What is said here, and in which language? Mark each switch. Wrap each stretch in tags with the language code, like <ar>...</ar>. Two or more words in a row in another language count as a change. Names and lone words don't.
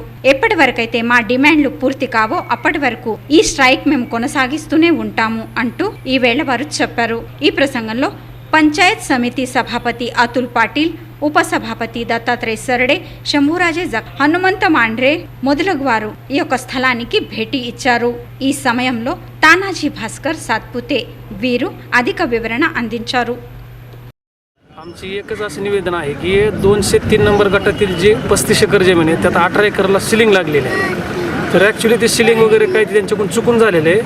<te>ఎప్పటి వరకైతే మా డిమాండ్లు పూర్తి కావో అప్పటి వరకు ఈ స్ట్రైక్ మేము కొనసాగిస్తూనే ఉంటాము అంటూ ఈ వేళ వారు చెప్పారు. ఈ ప్రసంగంలో పంచాయత్ సమితి సభాపతి అతుల్ పాటిల్, ఉపసభాపతి దత్తాత్రేయ సరడే, శంభూరాజే జక్, హనుమంత మాండ్రే మొదలగు వారు ఈ యొక్క స్థలానికి భేటీ ఇచ్చారు. ఈ సమయంలో तानाजी भास्कर सातपुते వీరు అధిక వివరణ అందించారు.</te> <mr>आमची एकच असं निवेदन आहे की 203 नंबर गटातील जे 35 एकर जमीन आहे त्यात 18 एकरला सिलिंग लागलेली आहे. तर ॲक्च्युली ते सिलिंग वगैरे काही त्यांच्याकडून चुकून झालेलं आहे.</mr>